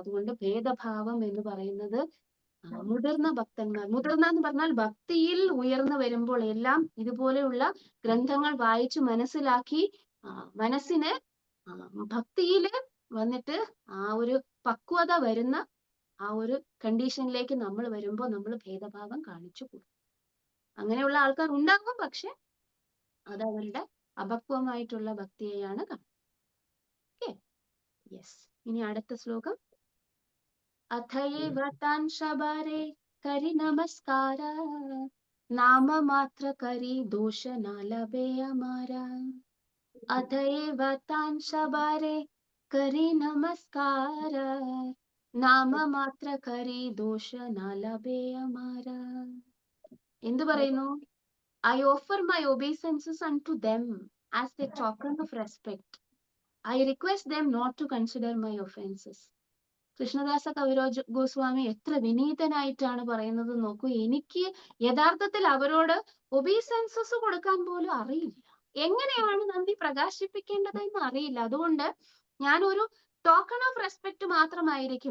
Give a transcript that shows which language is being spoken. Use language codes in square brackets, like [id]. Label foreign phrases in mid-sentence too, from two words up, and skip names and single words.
[ml] അതുകൊണ്ട് ഭേദഭാവം എന്ന് പറയുന്നത് മുതിർന്ന ഭക്തന്മാർ, മുതിർന്ന എന്ന് പറഞ്ഞാൽ ഭക്തിയിൽ ഉയർന്നു വരുമ്പോൾ എല്ലാം ഇതുപോലെയുള്ള ഗ്രന്ഥങ്ങൾ വായിച്ചു മനസ്സിലാക്കി മനസ്സിന് ഭക്തിയില് വന്നിട്ട് ആ ഒരു പക്വത വരുന്ന ആ ഒരു കണ്ടീഷനിലേക്ക് നമ്മൾ വരുമ്പോൾ നമ്മൾ ഭേദഭാവം കാണിച്ചു കൊടുക്കും. അങ്ങനെയുള്ള ആൾക്കാർ ഉണ്ടാകും, പക്ഷെ അത് അവരുടെ അപക്വമായിട്ടുള്ള ഭക്തിയെയാണ് കാണുന്നത്. [en] okay, yes. [ml] ഇനി അടുത്ത ശ്ലോകം. [bn] অথয়েব তান্ শবরে করি নমস্কার নাম মাত্র করি দোষ ন লভে হমারা. অথয়েব তান্ শবরে করি নমস্কার নাম মাত্র করি দোষ ন লভে হমারা. [ml] എന്ത് പറയുന്നു? [en] I offer my obeisances unto them as a token of respect. I request them not to consider my offenses. [ml] കൃഷ്ണദാസ കവിരാജ് ഗോസ്വാമി എത്ര വിനീതനായിട്ടാണ് പറയുന്നത് നോക്കൂ. എനിക്ക് യഥാർത്ഥത്തിൽ അവരോട് ഒബീസൻസസ് കൊടുക്കാൻ പോലും അറിയില്ല. എങ്ങനെയാണ് നന്ദി പ്രകാശിപ്പിക്കേണ്ടത് എന്ന് അറിയില്ല. അതുകൊണ്ട് ഞാൻ ഒരു [en] token of respect [ml] മാത്രമായിരിക്കും.